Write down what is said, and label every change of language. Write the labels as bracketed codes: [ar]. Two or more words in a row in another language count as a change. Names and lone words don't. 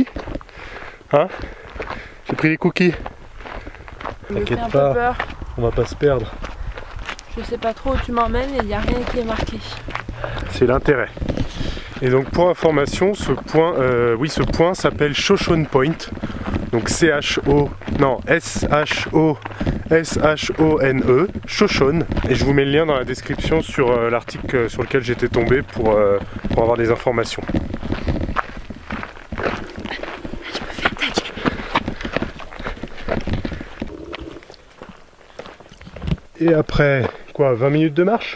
[fr] Hein? J'ai pris les cookies. T'inquiète pas, on va pas se perdre. Je sais pas trop où tu m'emmènes et il n'y a rien qui est marqué. C'est l'intérêt. Et donc pour information, ce point s'appelle Shoshone Point. Donc S-H-O-S-H-O-S-H-O-N-E, Shoshone. Et je vous mets le lien dans la description sur l'article sur lequel j'étais tombé pour avoir des informations. Et après, quoi, 20 minutes de marche?